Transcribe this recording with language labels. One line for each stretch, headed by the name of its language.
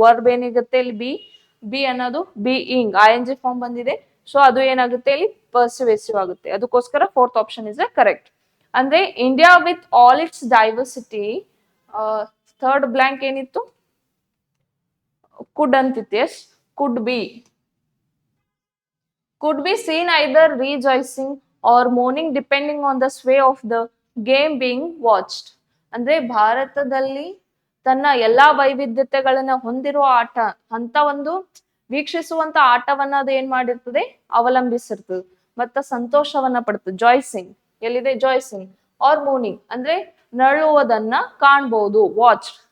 Kannada: Verb ಏನಿಗುತ್ತೆ ಇಲ್ಲಿ B ಅನ್ನೋದು being, ING form ಬಂದಿದೆ, ಸೊ ಅದು ಏನಾಗುತ್ತೆ ಇಲ್ಲಿ ಪರ್ಸಿವೆಸಿವ್ ಆಗುತ್ತೆ. ಅದಕ್ಕೋಸ್ಕರ ಫೋರ್ತ್ ಆಪ್ಷನ್ ಇಸ್ ಕರೆಕ್ಟ್. ಅಂದ್ರೆ
English: India with all its diversity,
Kannada: third blank ಏನಿತ್ತು, ಕುಡ್ ಅಂತಿತ್ತು.
English: Yes, could be seen either rejoicing or mourning depending on the sway of the game being watched.
Kannada: ಅಂದ್ರೆ ಭಾರತದಲ್ಲಿ ತನ್ನ ಎಲ್ಲಾ ವೈವಿಧ್ಯತೆಗಳನ್ನ ಹೊಂದಿರುವ ಆಟ ಅಂತ ಒಂದು ವೀಕ್ಷಿಸುವಂತ ಆಟವನ್ನ ಅದು ಏನ್ ಮಾಡಿರ್ತದೆ, ಅವಲಂಬಿಸಿರ್ತದೆ, ಮತ್ತ ಸಂತೋಷವನ್ನ ಪಡ್ತದೆ. ಜಾಯ್ಸಿಂಗ್ ಎಲ್ಲಿದೆ, ಜಾಯ್ಸಿಂಗ್. ಆರ್ ಮೋರ್ನಿಂಗ್ ಅಂದ್ರೆ ನರಳುವುದನ್ನ ಕಾಣಬಹುದು, ವಾಚ್.